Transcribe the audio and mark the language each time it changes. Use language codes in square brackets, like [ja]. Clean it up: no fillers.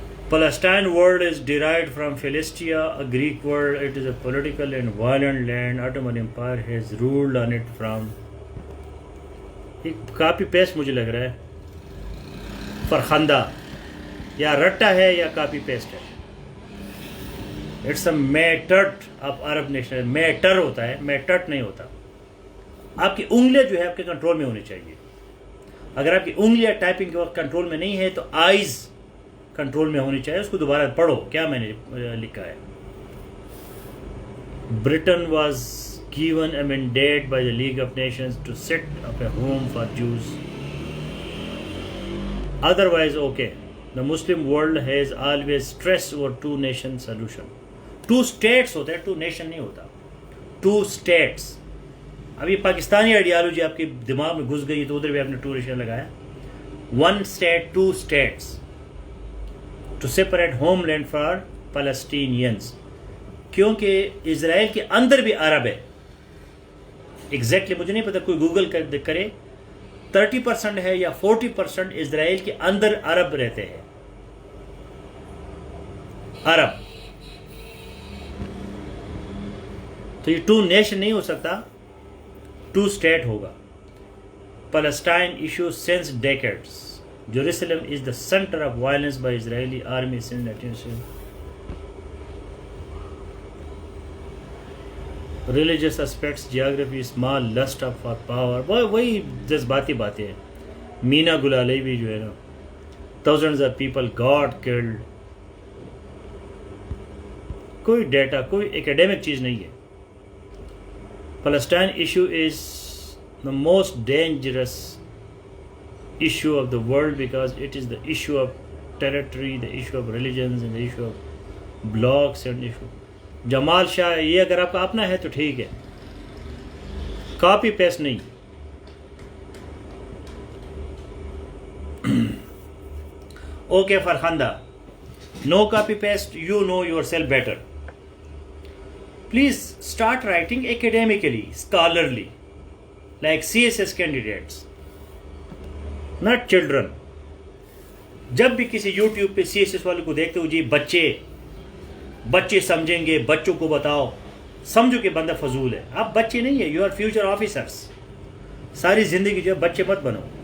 [en] Palestine word is derived from Philistia, a Greek word. It is a political and violent land. Ottoman Empire has ruled on it from. [ur] ایک copy paste مجھے لگ رہا ہے, فرخندہ یا رٹا ہے یا copy paste ہے. [en] It's a matter of irrational. [ur] Metre ہوتا ہے, میٹرٹ نہیں ہوتا. آپ کی انگلیاں جو ہے آپ کے کنٹرول میں ہونی چاہیے. اگر آپ کی انگلیاں ٹائپنگ کے وقت کنٹرول میں نہیں ہے تو آئیز کنٹرول میں ہونی چاہیے. اس کو دوبارہ پڑھو کیا میں نے لکھا ہے. [en] Britain was given a mandate by the League of Nations to set up a home for Jews. Otherwise, okay. The Muslim world has always stressed over two nation solution. [ur] Two states ہوتا ہے, two nation نہیں ہوتا. [en] Two states. [ur] اب یہ Pakistani ideology آپ کے دماغ میں گھس گئی تو ادھر بھی آپ نے ٹو نیشن لگایا. [en] One state, two states. To separate homeland for Palestinians. [ur] کیونکہ اسرائیل کے اندر بھی عرب ہے. ایگزیکٹلی مجھے نہیں پتا, کوئی گوگل کرے. 30% ہے یا 40% اسرائیل کے اندر عرب رہتے ہیں. عرب. تو یہ ٹو نیشن نہیں ہو سکتا, ٹو اسٹیٹ ہوگا. [en] Palestine issue since decades. Jerusalem is the center of violence by Israeli army since 1970. Religious aspects, geography, small lust for power. [ur] وہی جذباتی باتیں ہیں. [en] Meena Gulalai [ur] بھی جو ہے نا, [en] thousands of people got killed. [ur] کوئی ڈیٹا, کوئی ایکیڈیمک چیز نہیں ہے. [en] Palestine issue is the most dangerous issue of the world because it is the issue of territory, the issue of religions, and the issue of blocks and issue. [ur] جمال شاہ یہ اگر آپ کا اپنا ہے تو ٹھیک ہے, کاپی پیسٹ نہیں. [en] Okay Farkhanda, no copy paste, you know yourself better. Please start writing academically, scholarly, like CSS candidates, not children. [ur] جب بھی کسی یوٹیوب پہ CSS والے کو دیکھتے ہو, جی بچے سمجھیں گے, بچوں کو بتاؤ, سمجھو کہ بندہ فضول ہے. آپ بچے نہیں ہیں, [en] You are future officers. [ur] ساری زندگی جو ہے بچے مت بنو.